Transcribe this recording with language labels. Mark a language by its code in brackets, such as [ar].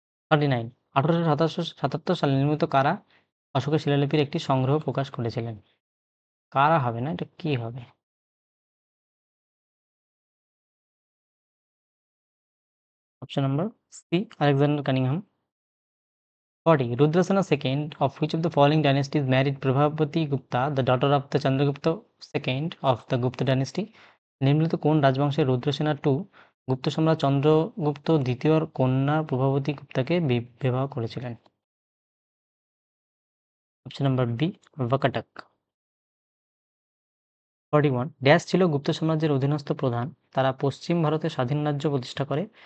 [bn] 39 1877 সালে নির্মিত কারা অশোকের শিলালিপির একটি সংগ্রহ প্রকাশ করেছিলেন? কারা হবে না, এটা কি হবে? Option number C Alexander Cunningham. [en] 40 Rudrasena II of which of the following dynasties married Prabhavati Gupta, the daughter of the Chandragupta II of the Gupta dynasty? [bn] নিম্নলিখিত কোন রাজবংশের রুদ্রসেনা গুপ্ত সম্রাট চন্দ্রগুপ্ত দ্বিতীয়র কন্যা প্রভাবতী গুপ্তাকে বিবাহ করেছিলেন? Option number B ওয়াকাটাক। 41 ড্যাশ ছিল গুপ্ত সাম্রাজ্যের অধীনস্থ প্রধান, তারা পশ্চিম ভারতে স্বাধীন রাজ্য প্রতিষ্ঠা করে।